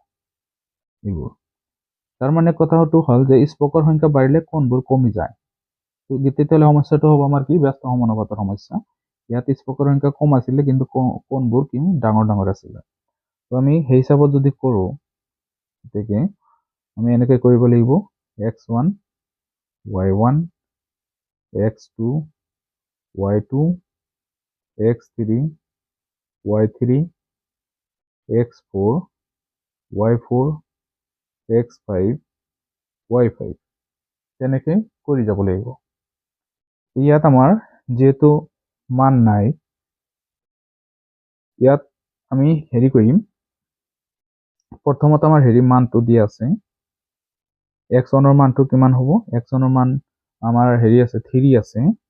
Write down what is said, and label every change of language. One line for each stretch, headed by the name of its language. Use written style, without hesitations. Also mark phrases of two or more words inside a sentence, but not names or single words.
Assamese: এইবোৰ তাৰ মানে কথাটো হল যে স্পকৰ সংখ্যা বাঢ়িলে কোণবোৰ কমি যায় তেতিয়াহলে সমস্যাটো হ'ব আমাৰ কি ব্যস্ত সমানুপাতৰ সমস্যা ইয়াত স্পকৰ সংখ্যা কম আছিলে কিন্তু কোণবোৰ কি ডাঙৰ ডাঙৰ আছিলে তো আমি সেই হিচাপত যদি কৰো গতিকে আমি এনেকৈ কৰিব লাগিব x1 y1 x2 y2 x3 y3 x4 y4 x5 y5 তেনেকৈ কৰি যাব লাগিব ইয়াত আমাৰ যেহেতু মান নাই ইয়াত আমি হেৰি কৰিম প্ৰথমত আমাৰ হেৰি মানটো দিয়া আছে x1 ৰ মানটো কিমান হ'ব x1 ৰ মান আমাৰ হেৰি আছে 3 আছে